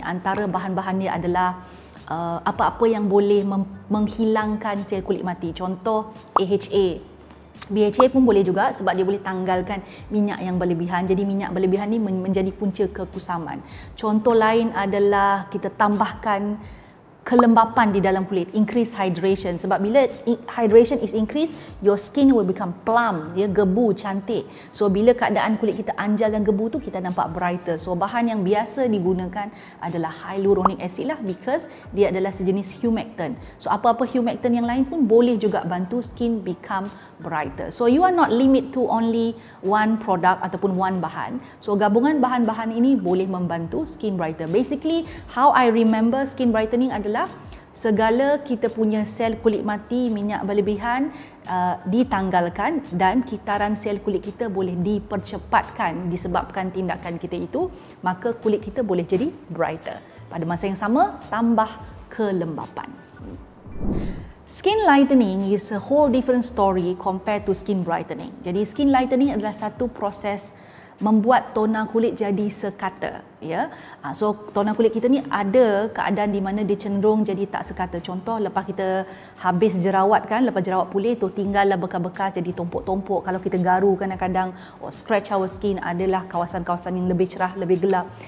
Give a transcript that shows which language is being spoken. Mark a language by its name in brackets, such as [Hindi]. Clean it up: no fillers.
[Malay] Antara bahan-bahan dia adalah apa-apa yang boleh menghilangkan sel kulit mati. Contoh AHA. BHA pun boleh juga sebab dia boleh tanggalkan minyak yang berlebihan. Jadi minyak berlebihan ni menjadi punca kekusaman. Contoh lain adalah kita tambahkan kelembapan di dalam kulit, [English] increase hydration. Sebab bila hydration is increased, your skin will become plump, [Malay] dia gebu, cantik. So bila keadaan kulit kita anjal dan gebu tu, kita nampak brighter. So bahan yang biasa digunakan adalah hyaluronic acid lah, because dia adalah sejenis humectant. So apa-apa humectant yang lain pun boleh juga bantu [English] skin become brighter. So you are not limit to only one product ataupun one bahan. [Malay] So gabungan bahan-bahan ini boleh membantu skin brighter. [English] Basically, how I remember skin brightening [Malay] adalah segala kita punya sel kulit mati, minyak berlebihan ditanggalkan, dan kitaran sel kulit kita boleh dipercepatkan disebabkan tindakan kita itu, maka kulit kita boleh jadi brighter. Pada masa yang sama, tambah kelembapan. [English] Skin lightening is a whole different story compared to skin brightening. [Malay] Jadi skin lightening adalah satu proses membuat tona kulit jadi sekata, ya. So tona kulit kita ni ada keadaan di mana dia cenderung jadi tak sekata. Contoh, lepas kita habis jerawat kan, lepas jerawat pulih tu tinggallah bekas-bekas jadi tumpuk-tumpuk. Kalau kita garu kadang-kadang [English] scratch our skin, [Malay] adalah kawasan-kawasan yang lebih cerah, lebih gelap.